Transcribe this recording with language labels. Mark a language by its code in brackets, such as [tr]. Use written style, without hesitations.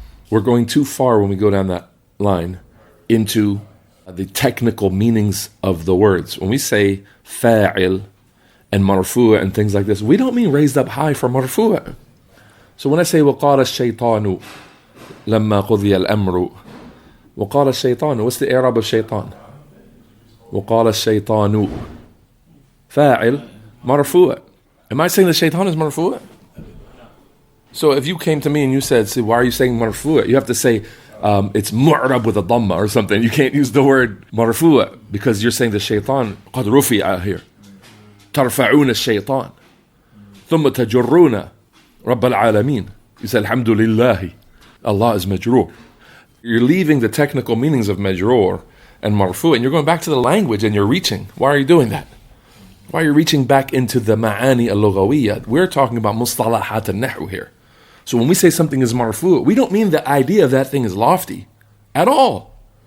[en] We're going too far when we go down that line into the technical meanings of the words. When we say fa'il and marfu' and things like this, we don't mean raised up high for marfu'. So when I say [ar] وقال الشيطان لما قضي الأمر, [en] وقال الشيطان, what's the i'rab of shaitan? [ar] وقال الشيطان فاعل مرفوع. [en] Am I saying the shaitan is marfu'? So if you came to me and you said, see, why are you saying marfu'? You have to say it's mu'rab with a dhamma or something. You can't use the word marfu' because you're saying the shaitan [ar] قد رفع [en] here. [ar] ترفعون الشيطان ثم تجرون رب العالمين. [en] You said [ar] الحمد لله. [en] Allah is majroor. You're leaving the technical meanings of majroor and marfu, and you're going back to the language and you're reaching. Why are you doing that? Why are you reaching back into the ma'ani al-lughawiyya? We're talking about mustalahat al-nahu here. So when we say something is marfu, we don't mean the idea of that thing is lofty at all.